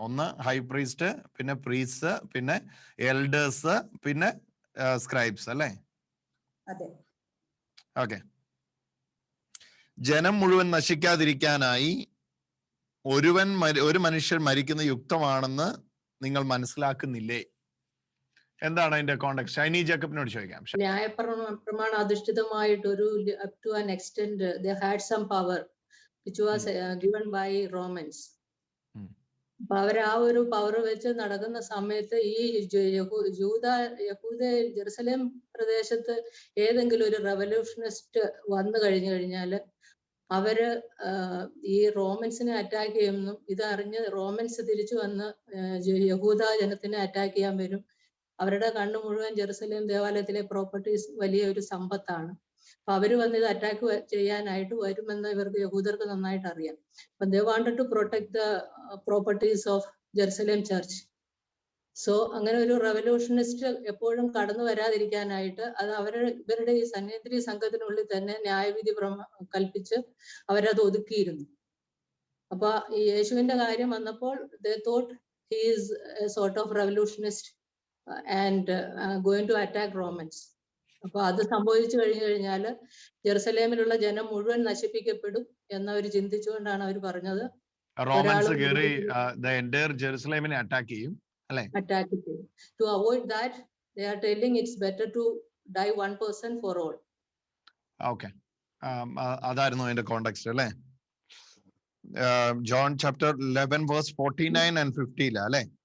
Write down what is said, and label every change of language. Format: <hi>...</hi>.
<ml>ഒന്ന് high priest, പിന്നെ priest, പിന്നെ എൽഡേഴ്സ്, പിന്നെ സ്ക്രൈബ്സ് അല്ലേ? ഓക്കെ. ജനം മുഴുവൻ നശിക്കാതിരിക്കാനായി ഒരു മനുഷ്യൻ മരിക്കുന്ന യുക്തമാണെന്ന് നിങ്ങൾ മനസ്സിലാക്കുന്നില്ലേ? എന്താണ് അതിന്റെ കോണ്ടെക്സ്റ്റ്? ഷൈനി ജേക്കബിനോട് ചോദിക്കാം. ന്യായപ്രമാണ അധിഷ്ഠിതമായിട്ട് ഒരു</ml> <en>up to an extent they had some power which was given by Romans.</en> <ml>അപ്പൊ അവർ ആ ഒരു പവർ വെച്ച് നടക്കുന്ന സമയത്ത് ഈ യഹൂദ ജെറുസലേം പ്രദേശത്ത് ഏതെങ്കിലും ഒരു റെവല്യൂഷനിസ്റ്റ് വന്നു കഴിഞ്ഞാല് അവര് ഈ റോമൻസിനെ അറ്റാക്ക് ചെയ്യുമെന്നും ഇതറിഞ്ഞ് റോമൻസ് തിരിച്ചു വന്ന് യഹൂദ ജനത്തിനെ അറ്റാക്ക് ചെയ്യാൻ വരും. അവരുടെ കണ്ണു മുഴുവൻ ജെറുസലേം ദേവാലയത്തിലെ പ്രോപ്പർട്ടീസ് വലിയ ഒരു സമ്പത്താണ്. അപ്പൊ അവര് വന്ന് ഇത് അറ്റാക്ക് ചെയ്യാനായിട്ട് വരുമെന്ന് ഇവർക്ക് യഹൂദർക്ക് നന്നായിട്ട് അറിയാം.</ml> <en>അപ്പൊ they wanted to protect the properties of Jerusalem church.</en> <ml>So അങ്ങനെ ഒരു റെവല്യൂഷനിസ്റ്റ് എപ്പോഴും കടന്നു വരാതിരിക്കാനായിട്ട് അത് ഇവരുടെ ഈ സന്യദ്രി സംഘത്തിനുള്ളിൽ തന്നെ ന്യായവിധി കൽപ്പിച്ച് അവരത് ഒതുക്കിയിരുന്നു. അപ്പൊ ഈ യേശുവിന്റെ കാര്യം വന്നപ്പോൾ</ml> <en>they thought he is a sort of revolutionist and going to attack Romans.</en> <ml>അപ്പൊ അത് സംഭവിച്ചു കഴിഞ്ഞാല് ജെറുസലേമിലുള്ള ജനം മുഴുവൻ നശിപ്പിക്കപ്പെടും എന്നവർ ചിന്തിച്ചുകൊണ്ടാണ് അവർ പറഞ്ഞത് റോമൻസ് കേറി</ml> <en>the entire</en> <ml>ജെറുസലേമിനെ അറ്റാക്ക് ചെയ്യും അല്ലേ? അറ്റാക്ക് ചെയ്യും.</ml> <en>To avoid that they are telling it's better to die one person for all.</en> <ml>Okay, അതായിരുന്നു അതിന്റെ കോണ്ടെക്സ്റ്റ് അല്ലേ?</ml> <en>John chapter 11 verse 49 and 50 അല്ലേ?</en>